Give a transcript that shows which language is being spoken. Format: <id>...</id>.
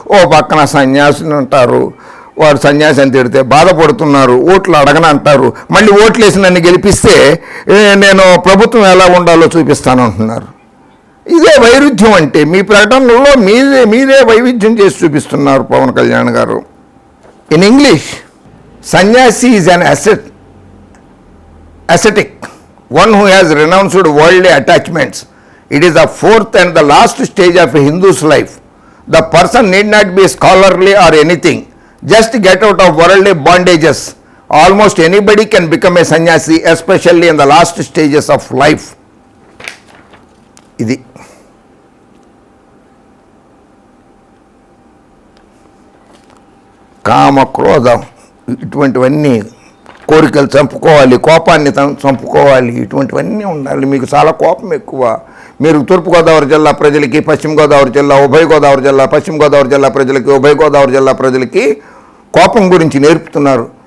<te>ఓ పక్కన సన్యాసిని అంటారు, వాడు సన్యాసి అని తిడితే బాధపడుతున్నారు. ఓట్లు అడగను అంటారు, మళ్ళీ ఓట్లు వేసి నన్ను గెలిపిస్తే నేను ప్రభుత్వం ఎలా ఉండాలో చూపిస్తాను అంటున్నారు. ఇదే వైరుధ్యం అంటే. మీ ప్రకటనలో మీరే వైవిధ్యం చేసి చూపిస్తున్నారు పవన్ కళ్యాణ్ గారు.</te> <en>In English, sannyasi is an ascetic, one who has renounced worldly attachments. It is the fourth and the last stage of a Hindu's life. The person need not be scholarly or anything. Just get out of worldly bondages. Almost anybody can become a sannyasi, especially in the last stages of life.</en> <te>ఇది కామ, క్రోధం ఇటువంటివన్నీ, కోరికలు చంపుకోవాలి, కోపాన్ని చంపుకోవాలి, ఇటువంటివన్నీ ఉండాలి. మీకు చాలా కోపం ఎక్కువ. మీరు తూర్పుగోదావరి జిల్లా ప్రజలకి, పశ్చిమ గోదావరి జిల్లా, ఉభయ గోదావరి జిల్లా, పశ్చిమ గోదావరి జిల్లా ప్రజలకి, ఉభయ గోదావరి జిల్లా ప్రజలకి కోపం గురించి నేర్పుతున్నారు.</te>